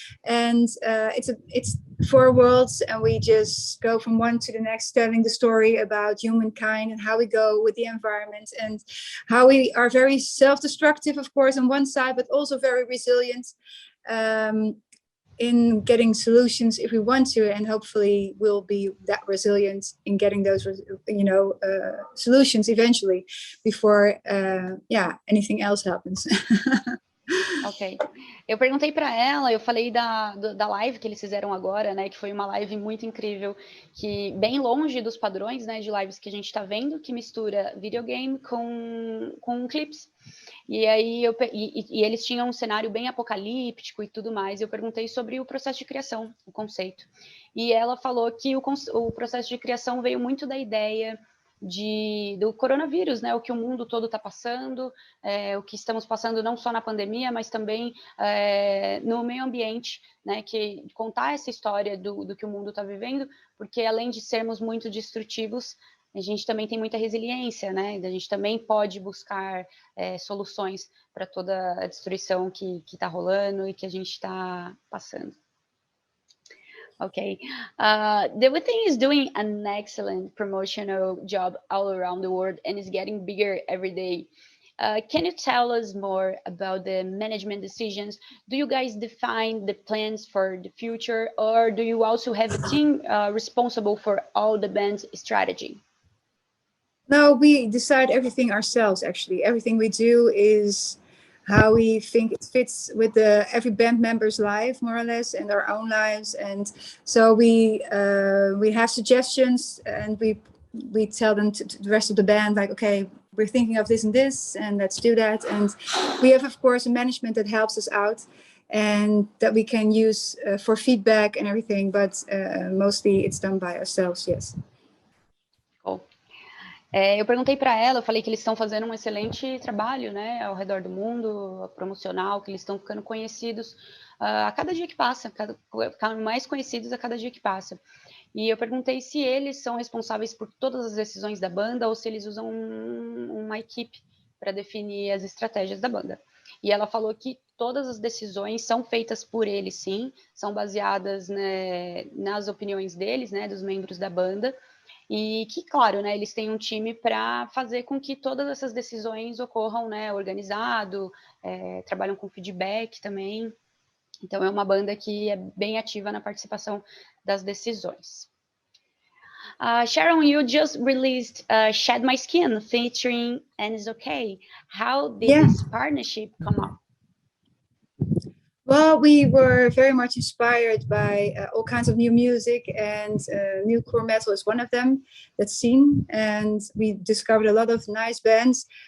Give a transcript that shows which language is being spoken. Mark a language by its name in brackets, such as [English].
[English] And it's 4 worlds, and we just go from one to the next, telling the story about humankind and how we go with the environment and how we are very self-destructive, of course, on one side, but also very resilient in getting solutions if we want to, and hopefully we'll be that resilient in getting those, solutions eventually before, anything else happens. Ok. [Portuguese] Eu perguntei para ela, eu falei da live que eles fizeram agora, né, que foi uma live muito incrível, que bem longe dos padrões, né, de lives que a gente está vendo, que mistura videogame com clips. E aí e eles tinham um cenário bem apocalíptico e tudo mais. Eu perguntei sobre o processo de criação, o conceito. E ela falou que o processo de criação veio muito da ideia do coronavírus, né? O que o mundo todo está passando, o que estamos passando não só na pandemia, mas também no meio ambiente, né? Que contar essa história do que o mundo está vivendo, porque além de sermos muito destrutivos, a gente também tem muita resiliência, né? A gente também pode buscar soluções para toda a destruição que está rolando e que a gente está passando. [English] Okay, the Within is doing an excellent promotional job all around the world and is getting bigger every day. Can you tell us more about the management decisions? Do you guys define the plans for the future, or do you also have a team responsible for all the band's strategy? No, we decide everything ourselves, actually. Everything we do is how we think it fits with every band member's life, more or less, and our own lives. And so we have suggestions, and we tell them to the rest of the band, like, okay, we're thinking of this and let's do that. And we have, of course, a management that helps us out and that we can use for feedback and everything, but mostly it's done by ourselves, yes. Cool. [Portuguese] Eu perguntei para ela, eu falei que eles estão fazendo um excelente trabalho, né, ao redor do mundo, promocional, que eles estão ficando conhecidos a cada dia que passa, ficando mais conhecidos a cada dia que passa. E eu perguntei se eles são responsáveis por todas as decisões da banda ou se eles usam uma equipe para definir as estratégias da banda. E ela falou que todas as decisões são feitas por eles, sim, são baseadas, né, nas opiniões deles, né, dos membros da banda. E que, claro, né, eles têm um time para fazer com que todas essas decisões ocorram, né, organizado, trabalham com feedback também. Então, é uma banda que é bem ativa na participação das decisões. [English] Sharon, you just released Shed My Skin featuring And It's Okay. How did this partnership come up? Well, we were very much inspired by all kinds of new music, and new core metal is one of them, that's seen. And we discovered a lot of nice bands